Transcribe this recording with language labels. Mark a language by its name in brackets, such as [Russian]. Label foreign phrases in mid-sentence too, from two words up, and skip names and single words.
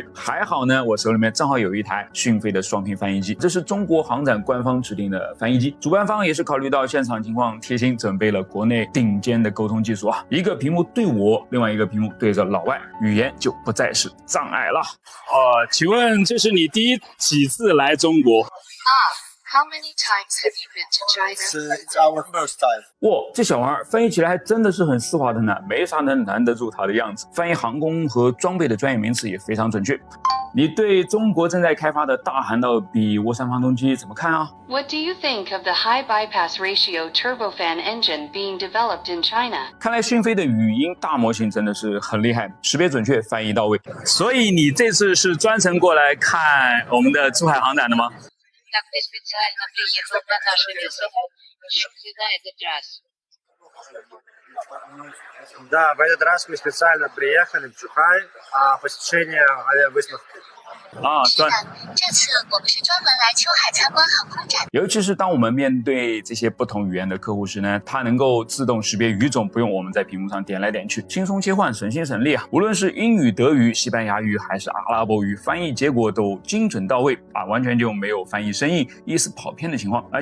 [Chinese] 还好呢，我手里面正好有一台讯飞的双屏翻译机，这是中国航展官方指定的翻译机，主办方也是考虑到现场情况，贴心准备了国内顶尖的沟通技术啊，一个屏幕对我，另外一个屏幕对着老外。语言就不再是障碍了。请问这是你第几次来中国 [English] ？How many times have you been to China? It's our first time. [Chinese] 哇，这小玩意儿翻译起来还真的是很丝滑的呢，没啥能难得住它的样子。翻译航空和装备的专业名词也非常准确。你对中国正在开发的大涵道比涡扇发动机怎么看啊？ [English] What do you think of the high bypass ratio turbofan engine being developed in China? [Chinese] 看来讯飞的语音大模型真的是很厉害，识别准确，翻译到位。所以你这次是专程过来看我们的珠海航展的吗？ [Russian] Так ты специально приехал на наше место, чтобы сюда этот раз. Да, в этот раз мы специально приехали в Чухай, посещение авиавыставки. [Chinese] 对。这次我们是专门来秋海参观航空展。尤其是当我们面对这些不同语言的客户时呢，它能够自动识别语种，不用我们在屏幕上点来点去，轻松切换，省心省力啊！无论是英语、德语、西班牙语还是阿拉伯语，翻译结果都精准到位啊，完全就没有翻译生硬、意思跑偏的情况啊！